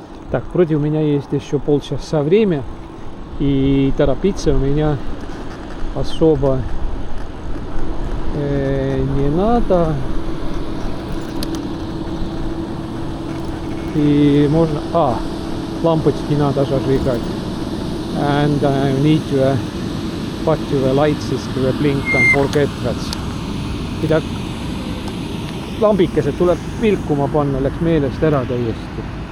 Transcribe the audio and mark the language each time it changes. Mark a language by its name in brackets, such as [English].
[Russian] Так, вроде у меня есть еще полчаса время, и торопиться у меня особо не надо. И можно... лампочки надо зажигать. [English] And I need to put the lights to blink and forget that. [Estonian] Mida lambikesed tuleb vilkuma panna, läks meelest ära täiesti.